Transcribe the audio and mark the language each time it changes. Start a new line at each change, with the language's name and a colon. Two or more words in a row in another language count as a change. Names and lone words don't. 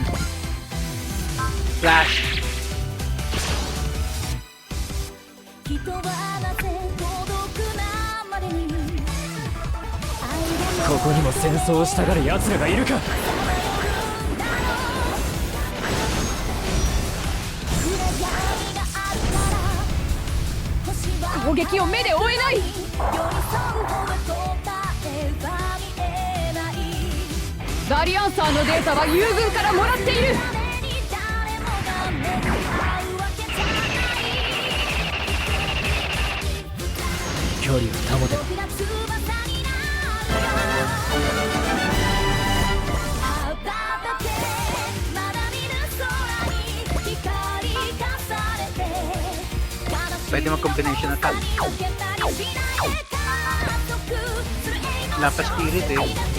English: Flash.
Japanese: Ko こにも戦争をしたがる奴らがいるか。攻撃を目で追えない。バリアンサーのデータは友軍からもらっている。距離を保てば。
Filipino: Pwede mag-combination ng tag. Wala pa spirit eh.